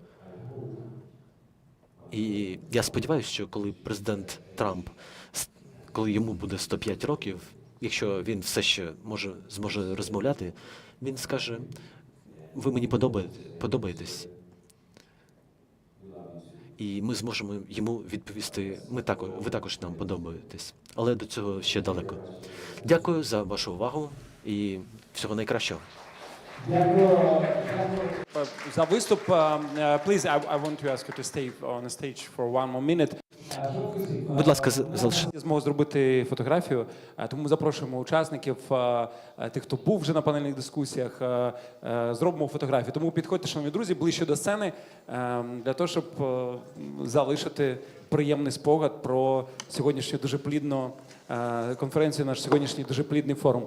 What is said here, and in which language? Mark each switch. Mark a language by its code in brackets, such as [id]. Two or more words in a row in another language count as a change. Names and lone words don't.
[uk] І я сподіваюся, що коли президент Трамп, коли йому буде 105 років, якщо він все ще зможе розмовляти, він скаже, ви мені подобаєтесь. І ми зможемо йому відповісти, ви також нам подобаєтесь. Але до цього ще далеко. Дякую за вашу увагу і всього найкращого. За виступ. [en] Please, I want to ask you to stay on the stage for one more minute. [uk] Будь ласка, залишіть. Змогу зробити фотографію, тому ми запрошуємо учасників, тих, хто був вже на панельних дискусіях, зробимо фотографію. Тому підходьте, шановні друзі, ближче до сцени, для того, щоб залишити приємний спогад про сьогоднішню дуже плідну конференцію, наш сьогоднішній дуже плідний форум.